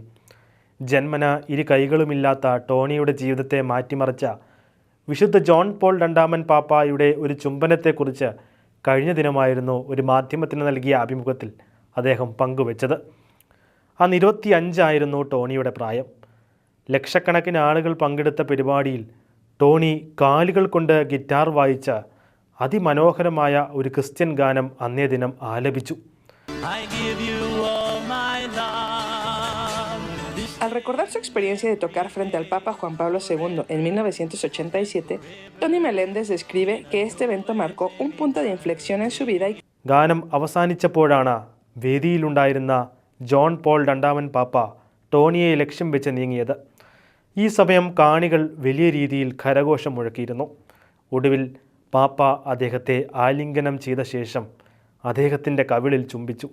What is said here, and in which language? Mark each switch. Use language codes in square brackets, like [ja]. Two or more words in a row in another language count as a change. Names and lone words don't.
[ml] ജന്മന ഇരു കൈകളുമില്ലാത്ത ടോണിയുടെ ജീവിതത്തെ മാറ്റിമറിച്ച വിശുദ്ധ ജോൺ പോൾ രണ്ടാമൻ പാപ്പായുടെ ഒരു ചുംബനത്തെക്കുറിച്ച് കഴിഞ്ഞ ദിനമായിരുന്നു ഒരു മാധ്യമത്തിന് നൽകിയ അഭിമുഖത്തിൽ അദ്ദേഹം പങ്കുവച്ചത്. അന്ന് 25 ടോണിയുടെ പ്രായം. ലക്ഷക്കണക്കിന് ആളുകൾ പങ്കെടുത്ത പരിപാടിയിൽ ടോണി കാലുകൾ കൊണ്ട് ഗിറ്റാർ വായിച്ച അതിമനോഹരമായ ഒരു ക്രിസ്ത്യൻ ഗാനം അന്നേ ദിനം ആലപിച്ചു. [es] Al recordar su experiencia de tocar frente al Papa Juan Pablo II en 1987, Tony Meléndez describe que este evento marcó un punto de inflexión en su vida. [ml] ഗാനം അവസാനിച്ചപ്പോഴാണ് വേദിയിലുണ്ടായിരുന്ന ജോൺ പോൾ രണ്ടാമൻ പാപ്പ ടോണിയെ ലക്ഷ്യം വെച്ച് നീങ്ങിയത്. ഈ സമയം കാണികൾ വലിയ രീതിയിൽ കരഘോഷം മുഴക്കിയിരുന്നു. ഒടുവിൽ പാപ്പ അദ്ദേഹത്തെ ആലിംഗനം ചെയ്ത ശേഷം അദ്ദേഹത്തിൻ്റെ കവിളിൽ ചുംബിച്ചു.